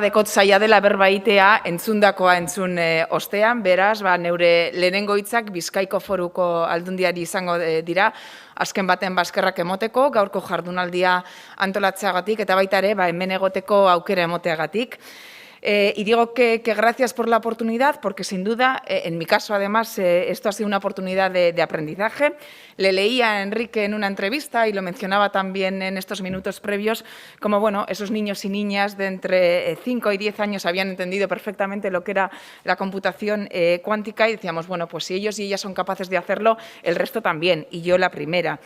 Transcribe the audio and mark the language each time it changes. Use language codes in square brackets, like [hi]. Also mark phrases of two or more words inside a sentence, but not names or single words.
[eu] dekot zaila dela berbaitea entzundakoa entzun ostean, beraz, neure lehenengo hitzak Bizkaiko Foruko Aldundiari izango dira, azken baten eskerrak emoteko, gaurko jardunaldia antolatzeagatik, eta baita ere, hemen egoteko aukera emoteagatik. [es] Y digo que gracias por la oportunidad, porque sin duda, en mi caso además, esto ha sido una oportunidad de aprendizaje. Le leía a Enrique en una entrevista y lo mencionaba también en estos minutos previos, como bueno, esos niños y niñas de entre 5 y 10 años habían entendido perfectamente lo que era la computación cuántica, y decíamos, bueno, pues si ellos y ellas son capaces de hacerlo, el resto también, y yo la primera.